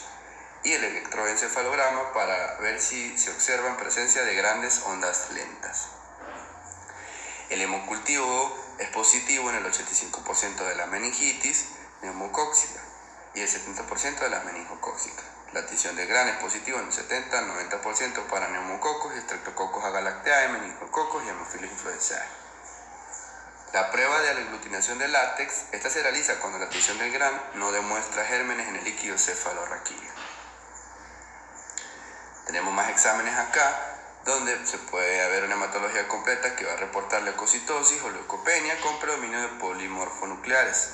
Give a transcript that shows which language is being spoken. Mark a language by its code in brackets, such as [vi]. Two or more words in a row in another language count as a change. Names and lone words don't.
[es] Y el electroencefalograma para ver si se observa en presencia de grandes ondas lentas. El hemocultivo es positivo en el 85% de la meningitis neumocóxica y el 70% de las meningocóxicas. La tinción de Gland es positiva en un 70-90% para neumococos, estreptococos agalactiae, meningococos y Haemophilus influenzae. La prueba de aglutinación de látex, esta se realiza cuando la tinción del Gland no demuestra gérmenes en el líquido cefalorraquídeo. Tenemos más exámenes acá, donde se puede haber una hematología completa que va a reportar leucocitosis o leucopenia con predominio de polimorfonucleares.